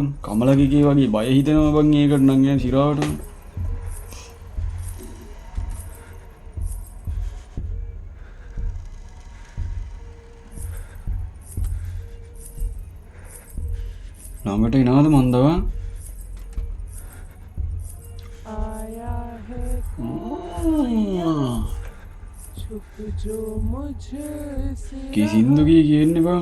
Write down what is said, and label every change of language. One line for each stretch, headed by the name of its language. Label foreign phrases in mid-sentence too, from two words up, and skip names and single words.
Sinhala: කමලගේ වගේ බය හිතෙනවා බං ඒකට නම් යන සිරාවටම. ළඟට එනවද මන්දව?
Hindi: आया है छुप जो मुझसे
Sinhala: කිසින්දු කියන්නේ බං.